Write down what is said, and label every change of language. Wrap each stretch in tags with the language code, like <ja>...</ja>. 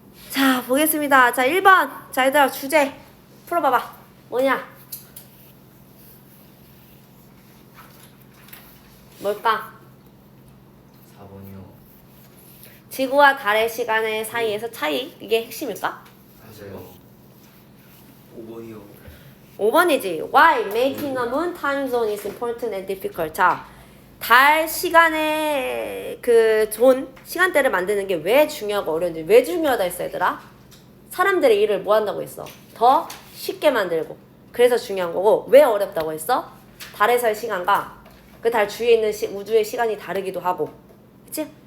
<ko>자, 보겠습니다. 자, 1번. 자, 얘들아 주제 풀어봐봐. 뭐냐? 뭘까? 4번이요. 지구와 달의 시간의 사이에서 차이, 이게 핵심일까? 맞아요. 5번이요. 5번이지.</ko> <en>Why making a moon time zone is important and difficult.</en> <ko>자, 달 시간의 그 존, 시간대를 만드는 게 왜 중요하고 어려운지. 왜 중요하다 했어, 얘들아? 사람들의 일을 뭐 한다고 했어? 더 쉽게 만들고. 그래서 중요한 거고. 왜 어렵다고 했어? 달에서의 시간과 그 달 주위에 있는 우주의 시간이 다르기도 하고. 그치?</ko>